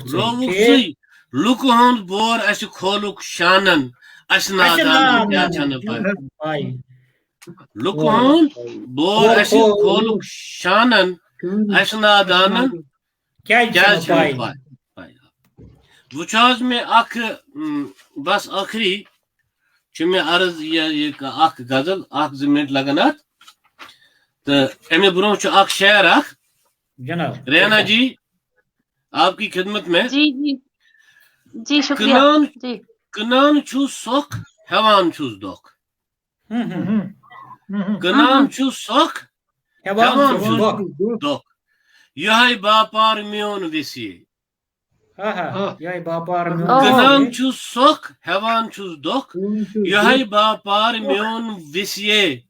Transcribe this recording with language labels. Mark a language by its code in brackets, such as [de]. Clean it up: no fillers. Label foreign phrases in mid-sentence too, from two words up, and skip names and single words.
[ks] ژٕے لُکہٕ ہُنٛد بور اسہِ کھولُکھ شانن اسنا دانن کیٛاہ چھنہٕ پاے لُکہٕ ہُنٛد بور اسہِ کھولُکھ شانن اسنا دانن کیٛازِ چھنہٕ پاے وٕچھ حظ مےٚ اکھ بس ٲخری چھُ مےٚ عرض یہِ اکھ غزل 1-2 مِنٹ لگن اتھ تہٕ امہِ برونٛہہ چھُ اکھ شعر اکھ [ur] جناب رینا جی آپ کی خدمت میں جی جی جی شکریہ جی [ks] کٕنان چھُس سۄکھ ہٮ۪وان چھُس دۄکھ کٕنان چھُس سۄکھ ہٮ۪وان چھُس دۄکھ یِہوٚے باپار میون وِسے کٕنان چھُس سۄکھ ہٮ۪وان چھُس دۄکھ یِہوٚے باپار میون وِسے